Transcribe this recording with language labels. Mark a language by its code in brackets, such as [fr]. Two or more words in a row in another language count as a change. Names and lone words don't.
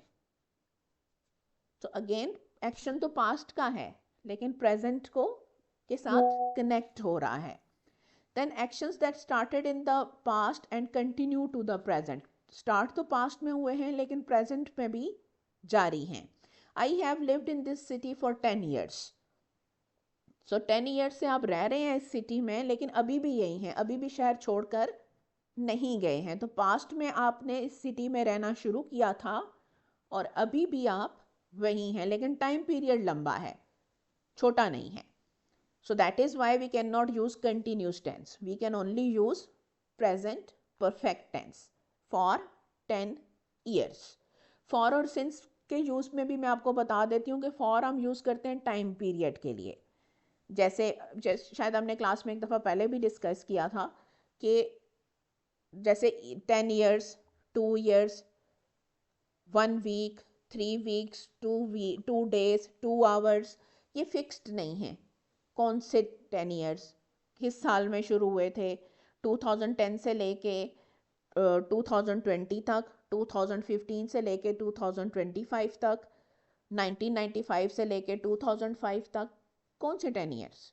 [hi] तो [en] again action [hi] तो पास्ट का है लेकिन प्रेजेंट को के साथ कनेक्ट हो रहा है। [en] Then actions that started in the past and continue to the present. [hi] स्टार्ट तो पास्ट में हुए हैं लेकिन प्रेजेंट में भी जारी हैं। [en] I have lived in this city for 10 years. [hi] सो 10 ईयर्स से आप रह रहे हैं इस सिटी में, लेकिन अभी भी यही हैं, अभी भी शहर छोड़कर नहीं गए हैं। तो पास्ट में आपने इस सिटी में रहना शुरू किया था और अभी भी आप वही हैं, लेकिन [en] time period [hi] लंबा है, छोटा नहीं है। [en] So that is why we cannot use continuous tense. We can only use present perfect tense for 10 years. [hi] For और since के यूज़ में भी मैं आपको बता देती हूँ कि for हम यूज़ करते हैं [en] time period [hi] के लिए। जैसे शायद हमने क्लास में एक दफ़ा पहले भी डिस्कस किया था कि जैसे [en] 10 years, 2 years, 1 week, 3 weeks, 2 days, 2 hours, [hi] ये फिक्स्ड नहीं है। कौन से 10 ईयर्स किस साल में शुरू हुए थे? 2010 से लेके 2020 तक, 2015 से लेके 2025 तक, 1995 से लेके 2005 तक, कौन से 10 ईयर्स?